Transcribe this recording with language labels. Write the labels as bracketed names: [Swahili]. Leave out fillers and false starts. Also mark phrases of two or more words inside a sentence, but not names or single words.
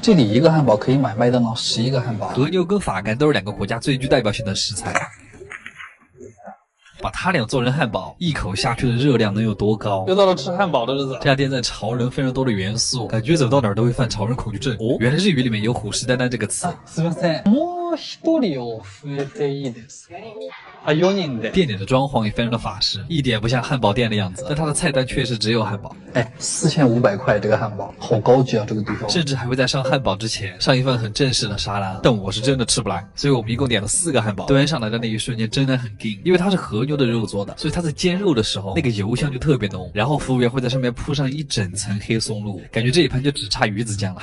[Chinese] 这里一个汉堡可以买麦当劳11个汉堡。和牛跟法肝都是2个国家最具代表性的食材。把它俩做成汉堡，一口下去的热量能有多高？又到了吃汉堡的日子。这家店在潮人非常多的元素，感觉走到哪儿都会犯潮人恐惧症。哦，原来日语里面有虎视眈眈这个词。 [Japanese] すみません。もう1人を増えていいですか？4人で。 [Chinese] 店里的装潢也非常的法式，一点不像汉堡店的样子，但它的菜单确实只有汉堡。 4500块这个汉堡，好高级啊！这个地方甚至还会在上汉堡之前上一份很正式的沙拉，但我是真的吃不来，所以我们一共点了4个汉堡。端上来的那一瞬间真的很硬，因为它是和牛的肉做的，所以它在煎肉的时候那个油香就特别浓。然后服务员会在上面铺上一整层黑松露，感觉这一盘就只差鱼子酱了。